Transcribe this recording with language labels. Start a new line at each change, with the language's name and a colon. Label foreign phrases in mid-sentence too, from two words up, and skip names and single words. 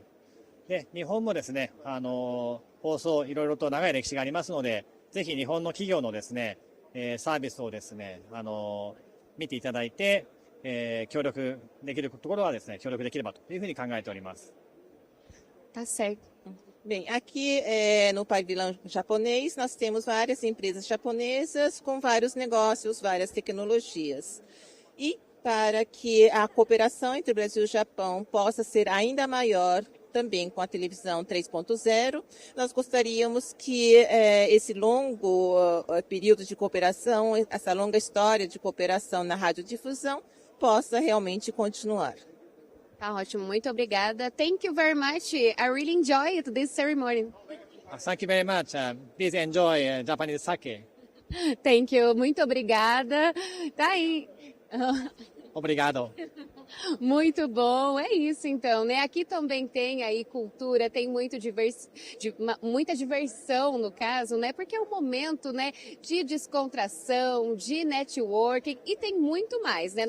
Japanese: で、日本もですね、放送、いろいろと長い歴史がありますので、ぜひ日本の企業のですね、サービスをですね、見ていただいて、協力できるところはですね、協力できればというふうに考えております。
Portuguese: Tá certo. Bem, aqui no pavilhão japonês nós temos várias empresas japonesas com vários negócios, várias tecnologias. E para que a cooperação entre o Brasil e o Japão possa ser ainda maior, também com a televisão 3.0, nós gostaríamos que esse longo período de cooperação, essa longa história de cooperação na radiodifusão, possa realmente continuar. Tá ótimo, muito obrigada.
English: Thank you very much. I really enjoyed this ceremony. Thank you very much. Please enjoy Japanese sake. Thank you,
Portuguese: muito obrigada. Tá aí. Obrigado. Muito bom, é isso então, né? Aqui também tem aí cultura, tem muita diversão no caso, né? Porque é um momento, né, de descontração, de networking e tem muito mais, né?